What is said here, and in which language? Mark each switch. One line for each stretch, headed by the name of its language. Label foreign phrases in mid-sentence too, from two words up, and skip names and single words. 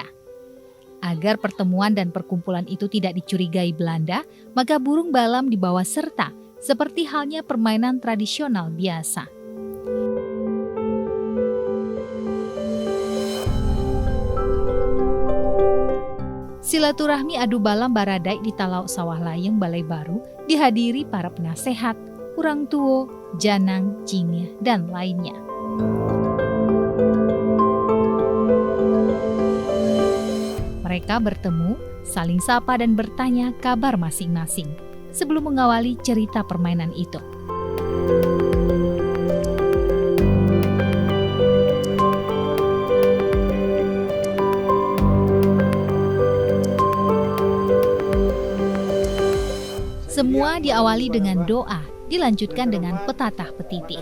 Indonesian: Agar pertemuan dan perkumpulan itu tidak dicurigai Belanda, maka burung balam dibawa serta, seperti halnya permainan tradisional biasa. Silaturahmi adu balam Baradai di Talau Sawalayang, Balai Baru dihadiri para penasehat,
Minangkabau: urang tuo,
Indonesian: janang, cingnya, dan lainnya. Mereka bertemu, saling sapa dan bertanya kabar masing-masing sebelum mengawali cerita permainan itu. Semua diawali dengan doa, dilanjutkan dengan petatah petiti.